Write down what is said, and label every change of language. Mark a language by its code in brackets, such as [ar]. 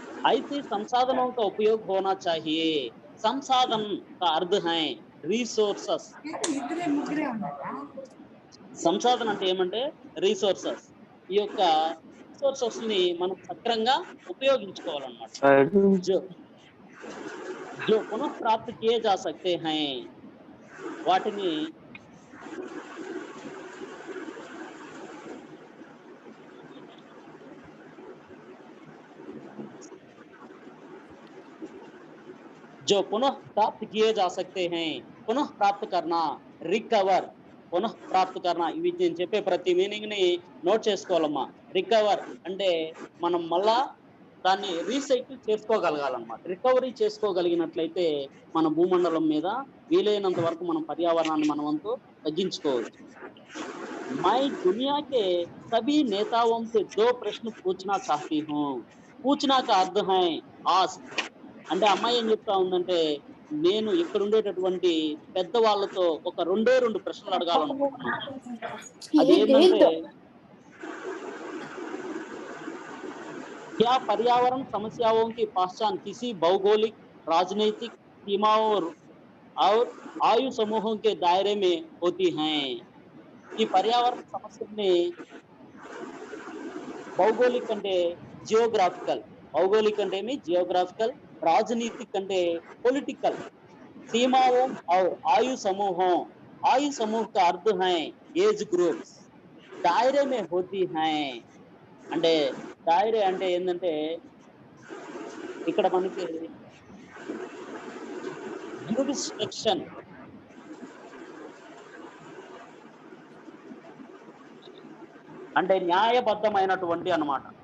[hi] ऐसे संसाधनों का उपयोग होना चाहिए. संसाधन का अर्थ है रिसोर्सेस. [te] సంసాధన అంటే ఏమంటే రిసోర్సెస్. ఈ యొక్క రిసోర్సెస్ ని మనం సక్రంగా ఉపయోగించుకోవాలన్నమాట. [hi] जो पुनः प्राप्त किए जा सकते हैं వాటిని जो पुनः प्राप्त किए जा सकते हैं, पुनः प्राप्त करना, रिकवर, पुनः प्राप्त करना. [te] ఇవి నేను చెప్పే ప్రతి మీనింగ్ ని నోట్ చేసుకోవాలమ్మా. రికవర్ అంటే మనం మళ్ళా దాన్ని రీసైకిల్ చేసుకోగలగాలన్నమాట. రికవరీ చేసుకోగలిగినట్లయితే మన భూమండలం మీద వీలైనంత వరకు మనం పర్యావరణాన్ని మన వంతు తగ్గించుకోవచ్చు. [hi] मैं दुनिया के सभी नेताओं से 2 प्रश्न पूछना चाहती हूँ. पूछना का अर्थ है आस्क. [te] అంటే అమ్మాయి ఏం చెప్తా ఉందంటే, నేను ఇక్కడ ఉండేటటువంటి పెద్దవాళ్ళతో ఒక 2 ప్రశ్నలు అడగాలనుకుంటున్నాను. [hi] అదేంటంటే, क्या पर्यावरण समस्याओं की पहचान किसी भौगोलिक, राजनीतिक सीमाओं और आयु समूहों के दायरे में होती हैं? [te] ఈ పర్యావరణ సమస్యల్ని భౌగోళిక్ అంటే జియోగ్రాఫికల్, [hi] भौगोलिक అంటే ఏమి జియోగ్రాఫికల్, राजनीतिक అంటే पॉलिटिकल, सीमाओं और आयु समूह का अर्थ है एज ग्रुप्स, दायरे में होती हैं. [te] అంటే దాయరే అంటే ఏంటంటే ఇక్కడ మనకి జ్యూరిస్డిక్షన్ అంటే న్యాయబద్ధమైనటువంటి అన్నమాట.